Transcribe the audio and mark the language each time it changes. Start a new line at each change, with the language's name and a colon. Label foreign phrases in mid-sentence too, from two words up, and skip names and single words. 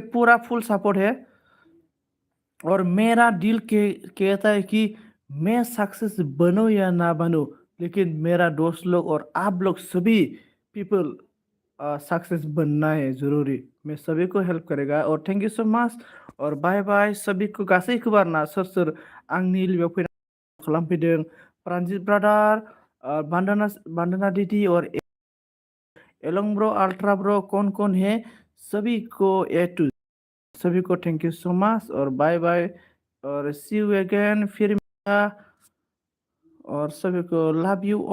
Hindi: पूरा फुल सपोर्ट है और मेरा दिल कहता है कि मैं सक्सेस बनूं या ना बनूं लेकिन मेरा दोस्त लोग और आप लोग सभी
English: people success
Hindi: बनना है जरूरी मैं सभी को हेल्प करेगा और
English: thank you so much
Hindi: और
English: bye bye
Hindi: सभी को
Bodo: गासैखौबो आरोना सोर आंनि लिबाव फैनानै खालामफैदों
Hindi: प्रांजित ब्रादार वंदना दीदी और एलोंग ब्रो अल्ट्रा ब्रो कौन है सभी को ए टू सभी को
English: thank you so much
Hindi: और
English: bye bye
Hindi: और
English: see you again
Hindi: फिर मिलेगा और सभी को
English: love you